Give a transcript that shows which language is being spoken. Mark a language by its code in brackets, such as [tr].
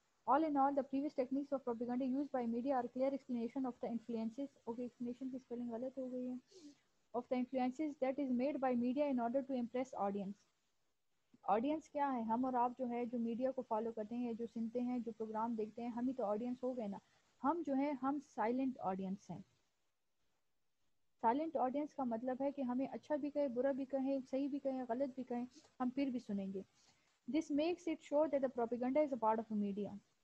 [en] All in all, the previous techniques of propaganda used by media are clear explanation of the influences. [ur] Okay, explanation کی spelling غلط ہو گئی ہے. [en] Of the influences that is made by media in order to impress audience. [ur] Audience کیا ہے؟ ہم اور آپ جو ہے جو میڈیا کو فالو کرتے ہیں، جو سنتے ہیں، جو پروگرام دیکھتے ہیں، ہم ہی تو آڈینس ہو گئے نا. ہم جو ہیں ہم سائلنٹ آڈینس ہیں. سائلنٹ آڈینس کا مطلب ہے کہ ہمیں اچھا بھی کہیں، برا بھی کہیں، صحیح بھی کہیں، غلط بھی کہیں، ہم پھر بھی سنیں گے. [en] This makes it sure that the propaganda is a part of the media.